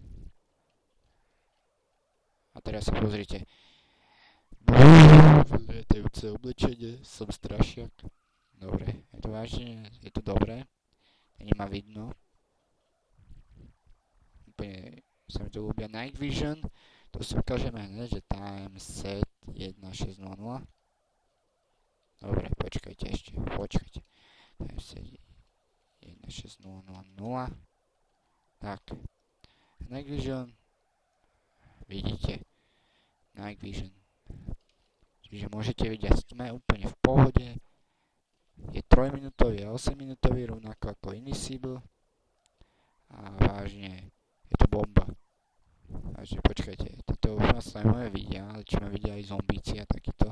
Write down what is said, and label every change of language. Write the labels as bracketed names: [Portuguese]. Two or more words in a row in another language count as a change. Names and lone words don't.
[Slovak] A teraz sa pozrite. Lietajúce oblečenie, som strašiak. Dobre, je to vážne, je to dobré, není ma vidno. Úplne sa mi to ľúbia. [English] Night Vision. [Slovak] To si ukážeme hneď, že [English] time set 1600. [Slovak] Dobre, počkajte. [English] Time set 1600. [Slovak] Tak. [English] Night Vision [Slovak] vidíte [English] Night Vision. [Slovak] Čiže môžete vidieť, sme úplne v pohode. Je 3-minútový a 8-minútový, rovnako ako Invisible. A vážne, je to bomba. Takže počkajte, toto už vás aj moje vidia, ale či ma vidia aj zombíci a takýto.